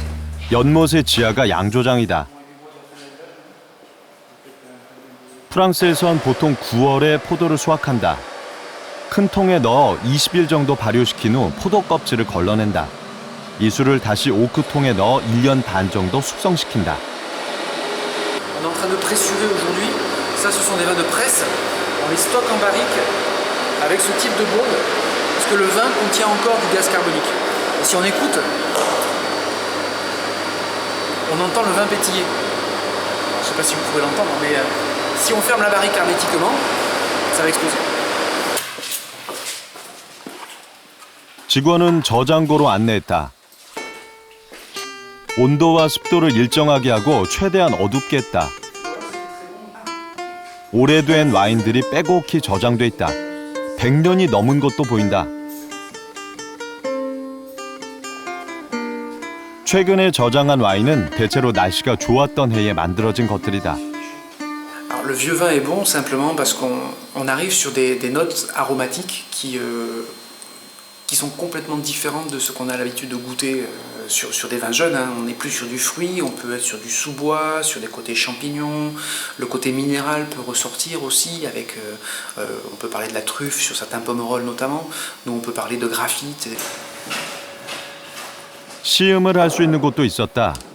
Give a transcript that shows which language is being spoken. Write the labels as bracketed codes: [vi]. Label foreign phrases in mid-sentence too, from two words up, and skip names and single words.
[ko] 연못의 지하가 양조장이다. 프랑스에선 보통 9월에 포도를 수확한다. 큰 통에 넣어 20일 정도 발효시킨 후 포도 껍질을 걸러낸다. 이 술을 다시 오크통에 넣어 1년 반 정도 숙성시킨다. [fr] On est en train de pressurer aujourd'hui. Ça, ce sont des vins de presse. On les stocke en barrique avec ce type de bombe parce que le vin contient encore du gaz carbonique. Et si on écoute, on entend le vin pétiller. Je ne sais pas si vous pouvez l'entendre, mais si on ferme la barrique hermétiquement, ça va exploser. [ko] 직원은 저장고로 안내했다. 온도와 습도를 일정하게 하고 최대한 어둡게 했다. 오래된 와인들이 빼곡히 저장돼 있다. 100년이 넘은 것도 보인다. 최근에 저장한 와인은 대체로 날씨가 좋았던 해에 만들어진 것들이다. [fr] Alors, le vieux vin est bon simplement parce qu'on arrive sur des notes aromatiques qui sont complètement différentes de ce qu'on a l'habitude de goûter sur des vins jeunes. Hein. On n'est plus sur du fruit, on peut être sur du sous-bois, sur des côtés champignons. Le côté minéral peut ressortir aussi avec, on peut parler de la truffe sur certains pomerolles notamment. Nous on peut parler de graphite. [ko] 시음을 할 수 있는 곳도 있었다.